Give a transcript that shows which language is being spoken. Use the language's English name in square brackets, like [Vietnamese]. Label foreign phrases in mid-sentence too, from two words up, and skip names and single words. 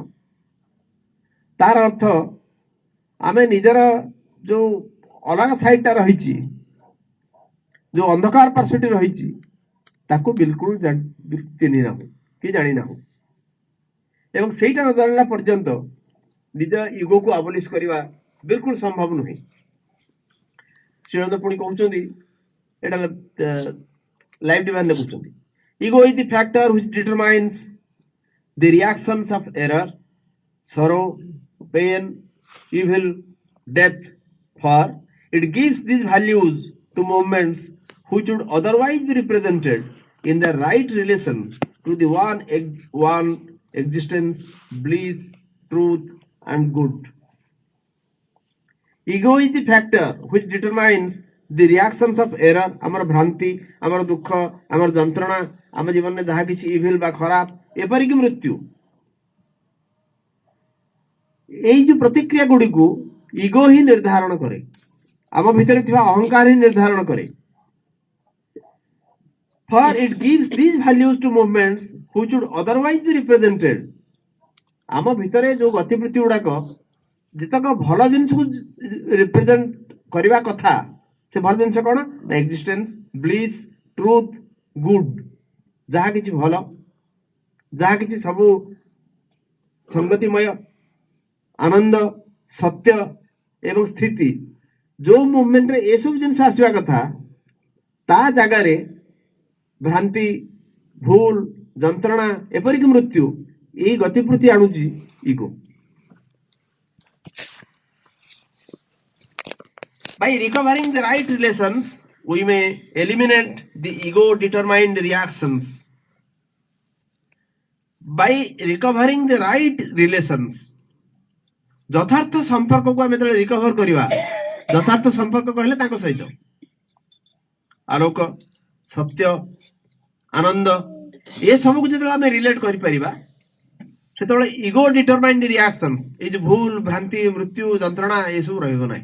[Odia] ତାର ଅର୍ଥ ଆମେ ନିଜର ଯୋଉ ଅଲଗା ସାଇଡଟା ରହିଛି, ଯୋଉ ଅନ୍ଧକାର ପାର୍ଶ୍ୱଟି ରହିଛି, ତାକୁ ବିଲକୁଲ ଚିହ୍ନି ନାହୁଁ କି ଜାଣିନାହୁଁ। ଏବଂ ସେଇଟା ନ ଜାଣିଲା ପର୍ଯ୍ୟନ୍ତ ନିଜ ଇଗୋକୁ ଆବଲିଶ କରିବା ବିଲକୁଲ ସମ୍ଭବ ନୁହେଁ। ଶ୍ରୀନନ୍ଦ ପୁଣି କହୁଛନ୍ତି, ଏଟା ଲାଇଭ ଡିଭାଇନ ଲେଖୁଛନ୍ତି, [English] ego is the factor which determines the reactions of error, sorrow, pain, evil, death, for it gives these values to movements which would otherwise be represented in the right relation to the one existence, bliss, truth and good. Ego is the factor which determines the reactions of error, [Odia] ଆମର ଭ୍ରାନ୍ତି, ଆମର ଦୁଃଖ, ଆମର ଯନ୍ତ୍ରଣା, ଆମ ଜୀବନରେ ଯାହା କିଛି ଇଭିଲ୍ ବା ଖରାପ, ଏପରିକି ମୃତ୍ୟୁ, এই ଯୋଉ ପ୍ରତିକ୍ରିୟା ଗୁଡ଼ିକୁ ଇଗୋ ହିଁ ନିର୍ଦ୍ଧାରଣ କରେ, ଆମ ଭିତରେ ଥିବା ଅହଙ୍କାର ହିଁ ନିର୍ଦ୍ଧାରଣ କରେ। [English] For it gives these values to movements which would otherwise be represented. [Odia] ଆମ ଭିତରେ ଯୋଉ ଗତିବୃତ୍ତି ଗୁଡାକ ଯେତେକ ଭଲ ଜିନିଷକୁ ରିପ୍ରେଜେଣ୍ଟ କରିବା କଥା, ସେ ଭଲ ଜିନିଷ କଣ? [English] existence, bliss, truth, good, [Odia] ଯାହା କିଛି ଭଲ, ଯାହା କିଛି ସବୁ ସଂଗତିମୟ, ଆନନ୍ଦ, ସତ୍ୟ ଏବଂ ସ୍ଥିତି, ଯୋଉ ମୁଭମେଣ୍ଟରେ ଏସବୁ ଜିନିଷ ଆସିବା କଥା, ତା ଜାଗାରେ ଭ୍ରାନ୍ତି, ଭୁଲ, ଯନ୍ତ୍ରଣା, ଏପରିକି ମୃତ୍ୟୁ, এই ଗତିବୃତ୍ତି ଆଣୁଛି ଇଗୋ। [English] By recovering the right relations, we may eliminate the ego determined reactions. By recovering the right relations, [Odia] ଯଥାର୍ଥ ସମ୍ପର୍କକୁ ଆମେ ଯେତେବେଳେ ରିକଭର କରିବା, ଯଥାର୍ଥ ସମ୍ପର୍କ କହିଲେ ତାଙ୍କ ସହିତ ଆଲୋକ, ସତ୍ୟ, ଆନନ୍ଦ, ଏ ସବୁକୁ ଯେତେବେଳେ ଆମେ ରିଲେଟ କରିପାରିବା, ସେତେବେଳେ [English] ego determined reactions, [Odia] ଏଇ ଯୋଉ ଭୁଲ, ଭ୍ରାନ୍ତି, ମୃତ୍ୟୁ, ଯନ୍ତ୍ରଣା ଏସବୁ ରହିବ ନାହିଁ।